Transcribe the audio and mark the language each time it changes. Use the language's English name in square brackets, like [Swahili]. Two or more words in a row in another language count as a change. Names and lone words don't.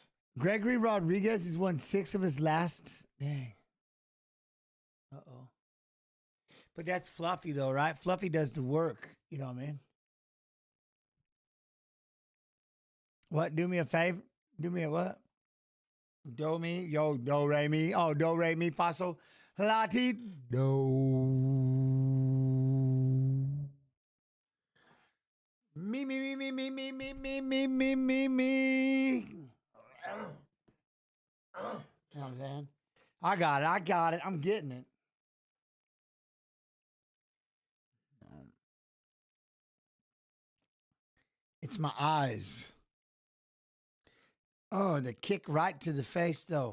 [English] Gregory Rodriguez has won 6 of his last. Dang. Uh-oh. But that's Fluffy, though, right? Fluffy does the work. You know what I mean? What? Do me a favor? Do me a what? Do me? Yo, do, re, mi. Oh, do, re, mi, fa, sol, la, ti, do. Me, me, me, me, me, me, me, me, me, me, me. You know what I'm saying? I got it. I got it. I'm getting it. It's my eyes. Oh, the kick right to the face, though.